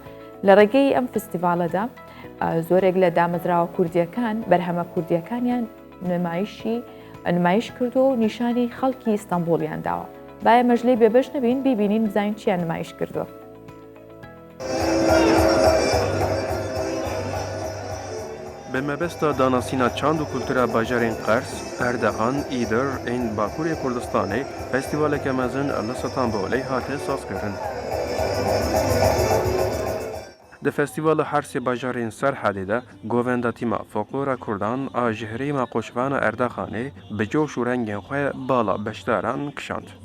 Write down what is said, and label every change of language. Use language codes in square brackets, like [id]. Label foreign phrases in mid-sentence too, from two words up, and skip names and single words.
[ckb] لە ڕێگەی ئەم فستیڤالەدا زۆرێک لە دامەزراوە کوردیەکان بەرهەمە کوردیەکانیان نمایش کردو و نیشانی خەڵکی ئیستانبولیان داوە. باە مەژلەی بێبەش نەبین بیبینین بزانین چیان نمایش کردووە. [ku] به مەبەستا داناسینا چاند و کولتورا باژارên قەرس، ئەردەخان، ئیدر ên باکوورê Kurdistanê festîvaleke mezin li Stenbolê hate sazkirin. Di festîvala Hersê bajarên Serhedê de govenda tîma folklora Kurdan a ji herêma Qoşvana Erdaxanê bi coş û rengên xwe bala beşdaran kişand.